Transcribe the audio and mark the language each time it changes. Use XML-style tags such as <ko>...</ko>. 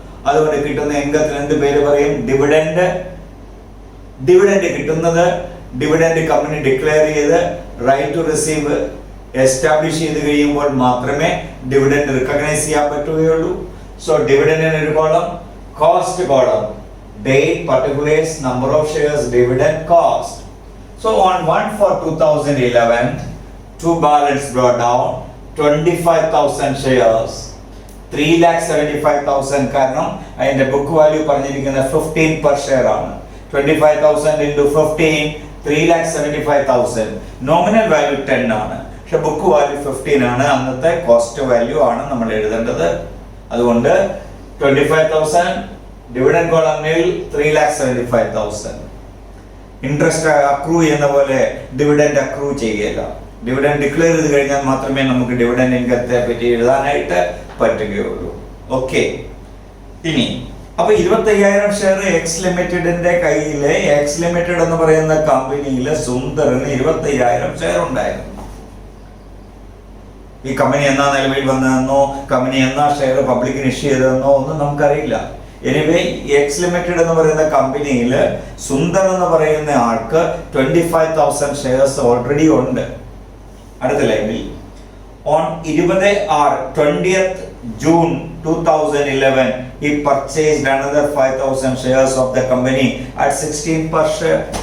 <ml>അതുകൊണ്ട് കിട്ടുന്ന ഇൻകത്തിന് എന്ത് പേര് പറയും? ഡിവിഡൻഡ്. ഡിവിഡൻഡ് കിട്ടുന്നത് ഡിവിഡൻഡ് കമ്പനി ഡിക്ലെയർ ചെയ്ത് റൈറ്റ് ടു റിസീവ് എസ്റ്റാബ്ലിഷ് ചെയ്ത് കഴിയുമ്പോൾ മാത്രമേ ഡിവിഡൻഡ് റിക്കഗ്നൈസ് ചെയ്യാൻ പറ്റുകയുള്ളൂ. സോ ഡിവിഡൻഡിന് ഒരു column, cost column, date, particulars, number of shares, dividend, cost.</ml> <en>So on 1/4/2011, two balance brought down 25,000 shares, 3,75,000.</en> <ml>കാരണം അതിന്റെ ബുക്ക് വാല്യൂ പറഞ്ഞിരിക്കുന്നത് 15 per share ആണ്.</ml> <en>25,000 into 15, 3,75,000.</en> <ml>നോമിനൽ വാല്യൂ 10 ആണ്, പക്ഷെ ബുക്ക് വാല്യൂ 15 ആണ്. അന്നത്തെ കോസ്റ്റ് വാല്യൂ ആണ് നമ്മൾ എഴുതേണ്ടത്. അതുകൊണ്ട് 25,000 ഡിവിഡൻഡ് കോളമിൽ 3,75,000. ഇൻട്രസ്റ്റ് അക്രൂ ചെയ്യുന്ന പോലെ ഡിവിഡൻഡ് അക്രൂ ചെയ്യുകയില്ല. ഡിവിഡൻഡ് ഡിക്ലെയർ ചെയ്ത് കഴിഞ്ഞാൽ മാത്രമേ നമുക്ക് ഡിവിഡൻഡ് ഇൻകത്തെ പറ്റി എഴുതാനായിട്ട് പറ്റുകയുള്ളൂ. ഓക്കെ, ഇനി അപ്പൊ 25,000 ഷെയർ എക്സ് ലിമിറ്റഡിന്റെ കയ്യില്, എക്സ് ലിമിറ്റഡ് എന്ന് പറയുന്ന കമ്പനിയില് സുന്ദറിന് 25,000 ഷെയർ ഉണ്ടായിരുന്നു. ഈ കമ്പനി എന്നാ നിലവിൽ വന്നതെന്നോ കമ്പനി എന്നാ ഷെയർ പബ്ലിക്കിന് ഇഷ്യൂ ചെയ്തതെന്നോ ഒന്നും നമുക്കറിയില്ല. എനിവേ എക്സ് ലിമിറ്റഡ് എന്ന് പറയുന്ന കമ്പനിയിൽ സുന്ദർ എന്ന് പറയുന്ന ആൾക്ക് 25,000 ഷെയർസ് ഓൾറെഡി ഉണ്ട്. അടുത്ത ലൈനിൽ</ml> <en>On 20th June 2011 he purchased another 5,000 shares of the company at 16 per share.</en>